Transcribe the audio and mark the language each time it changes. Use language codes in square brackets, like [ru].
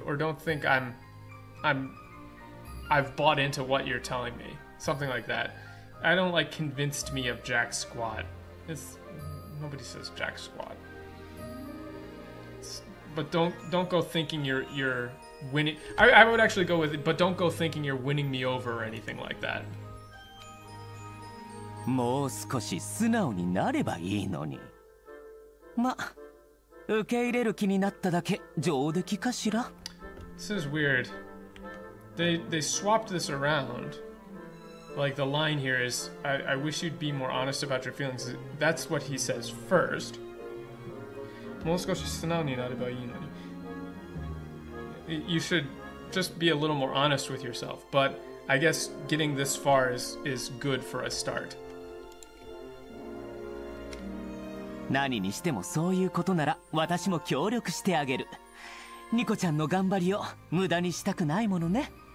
[en] Or don't think I've bought into what you're telling me. Something like that. I don't like convinced me of jack squat. Nobody says jack squat. But don't go thinking you're winning. I would actually go with it, but don't go thinking you're winning me over or anything like that. [ja] もう少し素直になればいいのに。ま、受け入れる気になっただけ上出来かしら。 [en] This is weird. They swapped this around. Like the line here is, I wish you'd be more honest about your feelings. That's what he says first. [ja] もう少し素直になればいいのに。 [en] You should just be a little more honest with yourself. But I guess getting this far is good for a start. [ja] 何にしてもそういうことなら私も協力してあげる。ニコちゃんの頑張りを無駄にしたくないものね。